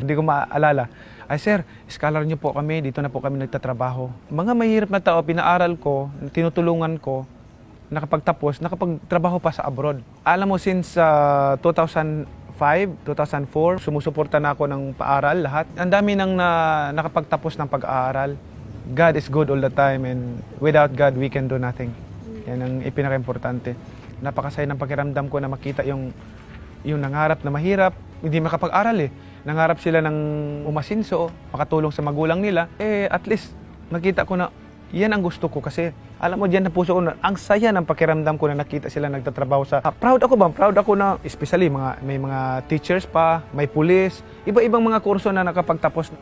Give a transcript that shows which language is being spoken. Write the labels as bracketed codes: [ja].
[tl] Hindi ko maalala. Ay, Sir, scholar niyo po kami. Dito na po kami nagtatrabaho. Mga mahirap na tao, pinaaral ko, tinutulungan ko, nakapagtapos, nakapagtrabaho pa sa abroad. Alam mo, since 2005 2004, sumusuporta na ako ng paaral lahat. Ang dami nang nakapagtapos ng pag-aaral. [en] God is good all the time and without God, we can do nothing. [tl] Yan ang ipinaka-importante. Napakasaya ng pakiramdam ko na makita yung nangarap na mahirap, hindi makapag-aral eh. Nangarap sila ng umasinso, makatulong sa magulang nila. At least, nakita ko na yan ang gusto ko kasi alam mo diyan na puso ko na ang saya ng pakiramdam ko na nakita sila nagtatrabaho sa proud ako na especially may mga teachers pa, may pulis, iba-ibang mga kurso na nakapagtapos.